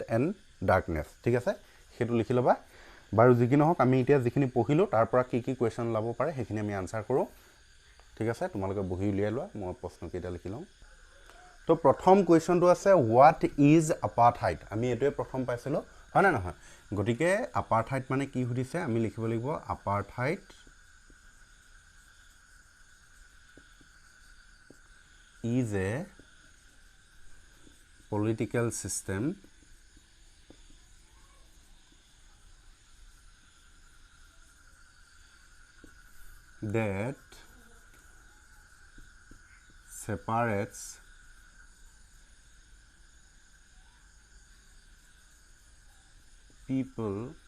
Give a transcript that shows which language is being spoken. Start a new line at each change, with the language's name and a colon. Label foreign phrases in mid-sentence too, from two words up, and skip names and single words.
English: and darkness
Assamese: ঠিক আছে হেতু লিখি লবা বাৰু যিকিনো হক আমি এতিয়া যিখিনি পঢ়িলো তাৰ পৰা কি কি কোৱেশ্চন লাভ পাৰে হেখিনি আমি আনসাৰ কৰো ঠিক আছে তোমালোকে বহি উলিয়াই লোৱা মই প্ৰশ্ন কেইটা লিখি লম তো প্ৰথম কোৱেশ্চনটো আছে
English: what is apartheid
Assamese: আমি এটোৱে প্ৰথম পাইছিলো হয় না নহয় গটিকে apartheid মানে কি সুধিছে আমি লিখিব লাগিব apartheid
English: is a political system that separates people